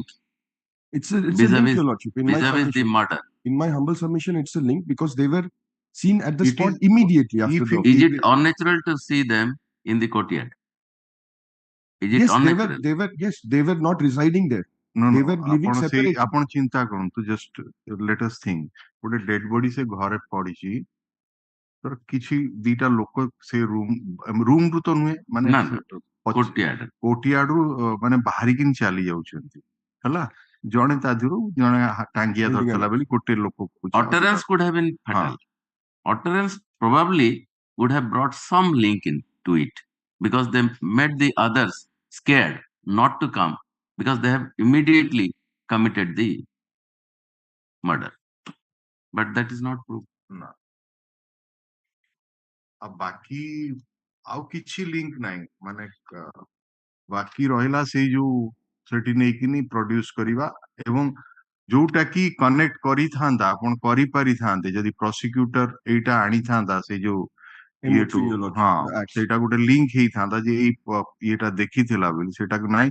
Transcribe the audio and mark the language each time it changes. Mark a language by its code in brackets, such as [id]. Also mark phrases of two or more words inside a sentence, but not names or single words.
[en] It's a link, your lordship. In my vis-a-vis the submission, murder. in my humble submission, it's a link because they were seen at the spot immediately after the Is it unnatural to see them in the courtyard? Is it Yes, unnatural? they were not residing there. No, They no. were living [or] ଆପଣ ସେଇ [en] separately. [or] ଆପଣ ଚିନ୍ତା କରନ୍ତୁ, [en] just let us think. [or] ଗୋଟେ [en] dead body [or] ସେ ଘରେ ପଡିଛି, ତ କିଛି ଦିଟା ଲୋକ ସେ ରୁମ ରୁ ତ ନୁହେଁ, ମାନେ ନା ନା କୋର୍ଟୟାର୍ଡ ରୁ ମାନେ ବାହାରିକି ଚାଲି ଯାଉଛନ୍ତି ହେଲା. ଜଣେ ତା ଦେହରୁ ଜଣେ ଟାଙ୍ଗିଆ ଧରିଥିଲା ବୋଲି ଗୋଟେ ଲୋକ [en] utterance could have been fatal. Utterance probably would have brought some link into it, because they made the others scared not to come, because they have immediately committed the murder. But that is not proved. [or] ନା. ଆଉ ବାକି ଆଉ କିଛି ଲିଙ୍କ ନାହିଁ, ମାନେ ବାକି ରହିଲା ସେଇ ଯୋଉ ସେଠି ନେଇକିନି ପ୍ରଡ୍ୟୁସ କରିବା, ଏବଂ ଯୋଉଟା କି କନେକ୍ଟ କରିଥାନ୍ତା, ଆପଣ କରିପାରିଥାନ୍ତେ ଯଦି ପ୍ରସିକ୍ୟୁଟର ଏଇଟା ଆଣିଥାନ୍ତା ସେଇ ଯୋଉ ଇଏଠୁ, ସେଇଟା ଗୋଟେ ଲିଙ୍କ ହେଇଥାନ୍ତା ଯେ ଏଇ ଇଏଟା ଦେଖିଥିଲା ବୋଲି, ସେଇଟାକୁ ନାହିଁ.